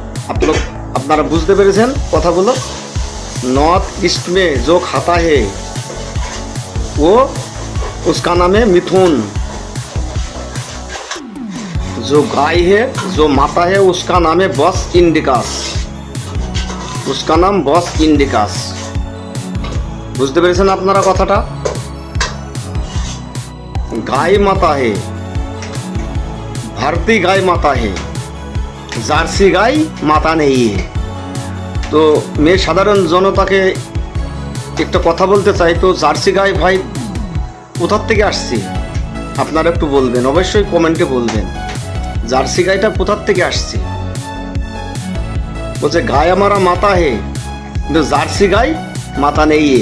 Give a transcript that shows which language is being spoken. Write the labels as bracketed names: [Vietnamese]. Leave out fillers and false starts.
[Hindi] आप लोग [Bangla] আপনারা বুঝতে পেরেছেন কথাগুলো? [Hindi] नॉर्थ ईस्ट में जो खाता है वो उसका नाम है मिथुन। जो गाय है, जो माता है, उसका नाम है बस इंडिकास। उसका नाम बस इंडिकास। [Bangla] বুঝতে পেরেছেন আপনারা কথাটা? [Hindi] गाय माता है, भारतीय गाय माता है, [Bangla] জার্সি গাই মাতা নেই। তো मैं সাধারণ জনতাকে একটা কথা বলতে চাই, তো জার্সি গাই ভাই কোথা থেকে আসছে আপনারা একটু বলবেন, অবশ্যই কমেন্টে বলবেন। জার্সি গাইটা কোথা থেকে আসছে? বলছে [Hindi] গায়ে আমারা মাতা হে, [Bangla] কিন্তু জার্সি গাই মাতা নেই।